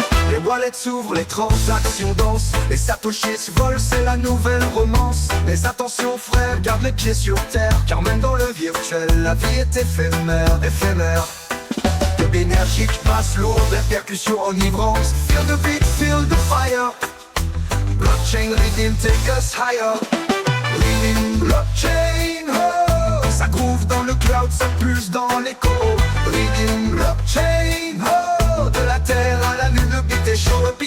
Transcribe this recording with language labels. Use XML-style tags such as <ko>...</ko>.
<fr>Les wallets s'ouvrent, les transactions dansent. Les satoshis volent, c'est la nouvelle romance. Mais attention frère, garde les pieds sur terre. Car même dans le virtuel, la vie est éphémère. De l'énergie qui passe lourde, des percussions enivrantes.</fr> <en>Feel the beat, feel the fire. Blockchain rhythm, take us higher. Rhythm blockchain, oh.</en> <fr>Ça groove dans le cloud, ça pulse dans l'écho. Rhythm blockchain, oh. De la terre à la lune, le beat est chaud.</fr>